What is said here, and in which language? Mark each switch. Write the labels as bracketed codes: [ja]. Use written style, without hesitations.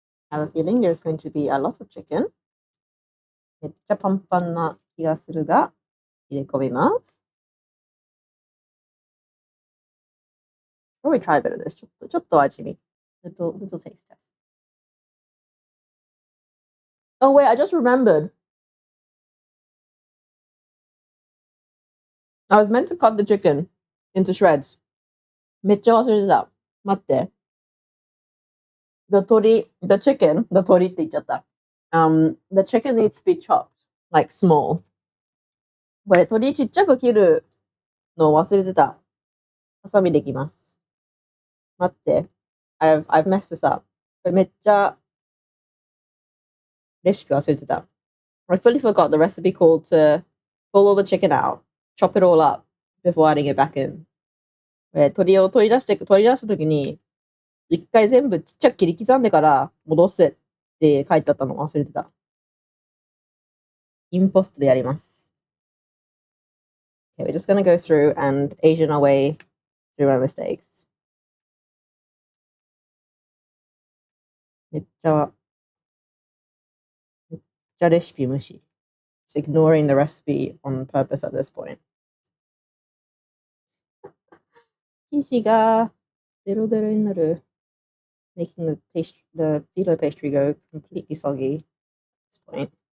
[en] I have a feeling there's going to be a lot of chicken. [ja] めっちゃパンパンな気がするが、入れ込みます。 [en] Probably try a bit of this. [ja] ちょっと味見。 [en] Little taste test. Oh wait, I just remembered. I was meant to cut the chicken into shreds. [ja] めっちゃ忘れてた。待って。 [en] the chicken, the [ja] 鳥って言っちゃった。 [en] the chicken needs to be chopped, like small. [ja] これ、鶏ちっちゃく切るのを忘れてた。ハサミできます。待って。 [en] I've messed this up. [ja] これめっちゃレシピ忘れてた。 [en] I fully forgot the recipe called to pull all the chicken out, chop it all up before adding it back in. [ja] 鶏を取り出した時に、一回全部ちっちゃく切り刻んでから戻せって書いてあったの忘れてた。インポストでやります。 [en] Okay, we're just gonna go through and Asian our way through my mistakes. [ja] めっちゃレシピ無視。 [en] Just ignoring the recipe on purpose at this point. [ja] 生地がデロデロになる。 [en] Making the phyllo pastry go completely soggy at this point.